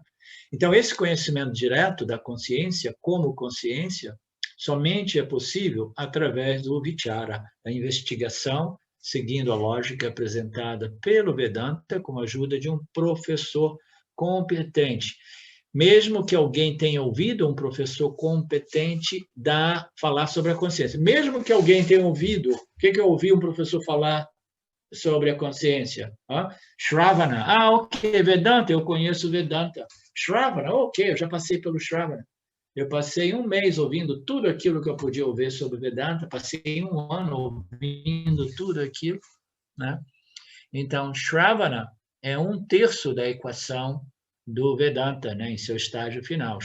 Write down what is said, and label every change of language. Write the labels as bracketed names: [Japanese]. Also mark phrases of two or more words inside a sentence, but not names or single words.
[Portuguese] Então, esse conhecimento direto da consciência como consciência somente é possível através do vichara, da investigação, seguindo a lógica apresentada pelo Vedanta com a ajuda de um professor competente. Mesmo que alguém tenha ouvido um professor competente falar sobre a consciência. Mesmo que alguém tenha ouvido, o que eu ouvi um professor falar sobre a consciência? Shravana. Ok, Vedanta, eu conheço Vedanta. Shravana, ok, eu já passei pelo Shravana. Eu passei um mês ouvindo tudo aquilo que eu podia ouvir sobre Vedanta, passei um ano ouvindo tudo aquilo, né? Então, Shravana é 1/3 da equação do Vedanta, né, em seu estágio final.